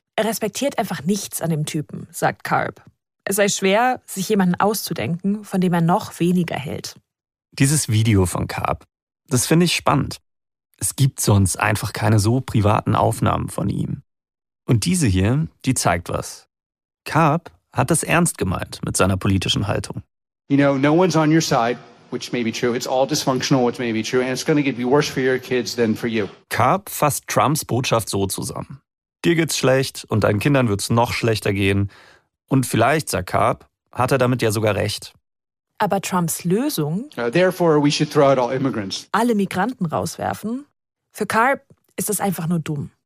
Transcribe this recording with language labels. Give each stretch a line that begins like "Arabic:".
German: Er respektiert einfach nichts an dem Typen, sagt Karp. Es sei schwer, sich jemanden auszudenken, von dem er noch weniger hält. Dieses Video von Karp, das finde ich spannend. Es gibt sonst einfach keine so privaten Aufnahmen von ihm. Und diese hier, die zeigt was. Karp hat das ernst gemeint mit seiner politischen Haltung.
English: You know, no one's on your side, which may be true. It's all dysfunctional, which may be true. And it's gonna get be worse for your kids than for you.
German: Karp fasst Trumps Botschaft so zusammen. Dir geht's schlecht und deinen Kindern wird's noch schlechter gehen. Und vielleicht, sagt Karp, hat er damit ja sogar recht. Aber Trumps Lösung,
English: therefore we should throw out all immigrants.
German: Alle Migranten rauswerfen, für Karp ist das einfach nur dumm.